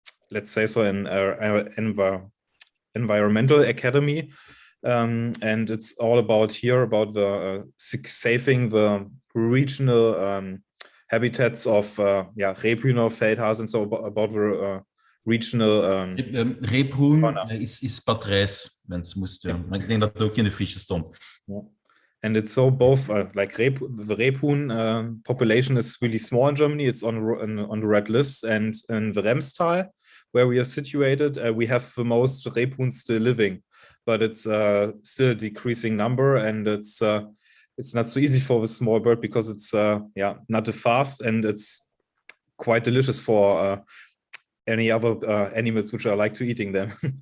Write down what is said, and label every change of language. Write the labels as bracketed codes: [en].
[en] let's say so, an environmental academy, and it's all about the saving the regional habitats of Rebhühner, Feldhasen, so about the regional. [nl] Rebhuhn is patrijs, mensen moesten. Maar ik denk dat het ook in de fiches stond. [en] Yeah. And it's so both like the Rebhuhn population is really small in Germany. It's on the red list, and in the Remstal, where we are situated, we have the most Rebhuhn still living, but it's still a decreasing number, and it's not so easy for the small bird, because it's not too fast, and it's quite delicious for any other animals which are like to eating them.